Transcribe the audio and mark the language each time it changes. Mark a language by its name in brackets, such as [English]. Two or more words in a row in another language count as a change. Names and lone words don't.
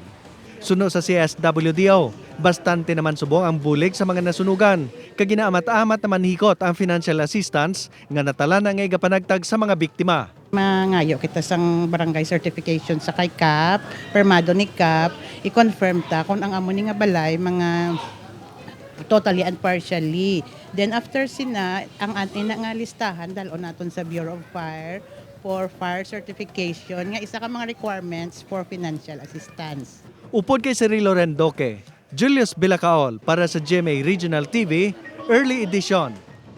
[Hiligaynon] Suno sa CSWDO, bastante naman subong ang bulig sa mga nasunugan. Kag ginaamat-amat naman hikot ang [English] financial assistance [Hiligaynon] nga natala na ngay gapanagtag sa mga biktima. Mangayo kita sang barangay certification sa kay CAP, permado ni CAP, i-confirm ta kung ang amo ni nga balay mga [English] totally and partially. Then after [Hiligaynon] sina, ang atin na nga listahan dalon naton sa Bureau of Fire [English] for fire certification [Hiligaynon] nga isa ka mga [English] requirements for financial assistance. [Hiligaynon] Upod kay Cirilo Rendoque, Julius Belacaol para sa GMA Regional TV Early Edition.